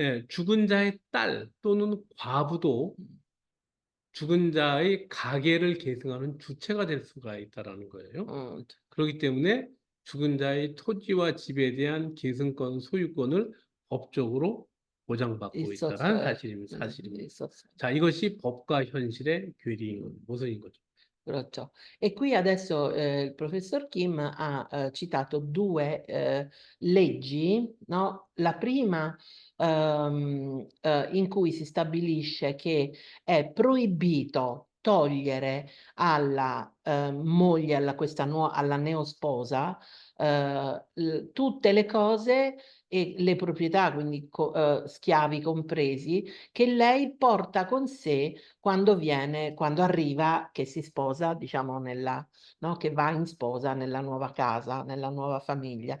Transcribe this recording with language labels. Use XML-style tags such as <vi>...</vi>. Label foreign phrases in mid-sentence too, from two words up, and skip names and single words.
<ko>예, 죽은 자의 딸 또는 과부도 죽은 자의 가계를 계승하는 주체가 될 수가 있다라는 거예요. 그렇기 때문에 죽은 자의 토지와 집에 대한 계승권, 소유권을 법적으로 보장받고 있다는 사실입니다. 있었어요. 자, 이것이 법과 현실의 모순인 거죠. Kurac.</ko> <it>E qui adesso il professor Kim ha citato due leggi, no? La prima in cui si stabilisce che è proibito togliere alla moglie, alla neosposa, tutte le cose e le proprietà, quindi schiavi compresi, che lei porta con sé quando arriva, che si sposa, diciamo, no, che va in sposa nella nuova casa, nella nuova famiglia.</it>